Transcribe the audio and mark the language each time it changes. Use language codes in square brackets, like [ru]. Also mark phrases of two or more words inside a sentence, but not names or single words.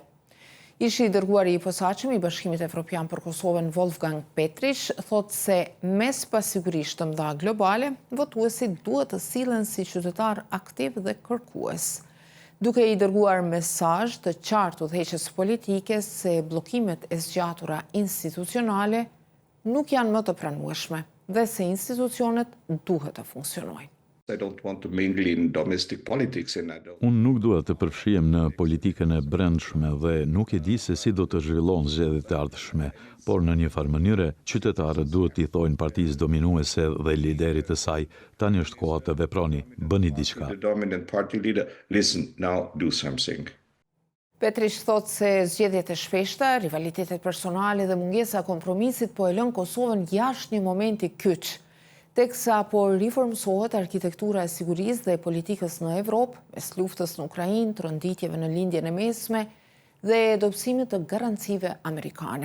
[sq] Ishi i dërguari i posaçëm i Bashkimit Evropian për Kosovën Wolfgang Petrish thotë se mes pasigurisht të mëdha globale, votuesit duhet të sillen si qytetar aktiv dhe kërkues, duke i dërguar mesazh të qartë udhëheqjes politike se bllokimet e zgjatura institucionale nuk janë më të pranueshme dhe se institucionet duhet të funksionojnë. [en] I don't want to mingle in domestic politics and I don't. [sq] Unë nuk dua të përfshihem në politikën e brendshme dhe nuk e di se si do të zhvillohen zgjedhjet e ardhshme, por në një farë mënyre qytetarët duhet t'i thojnë partisë dominuese dhe liderit të saj, tani është koha të veproni, bëni diçka. [en] The dominant party leader, listen, now do something. [sq] Petrish thotë se zgjedhjet e shpeshta, rivalitetet personale dhe mungesa e kompromisit po e lën Kosovën jashtë një momenti kyç, teksa po riformësohet arkitektura e sigurisë dhe politikës në Evropë, mes luftës në Ukrainë, tronditjeve në lindjen e mesme dhe dobësimit të garancive amerikane.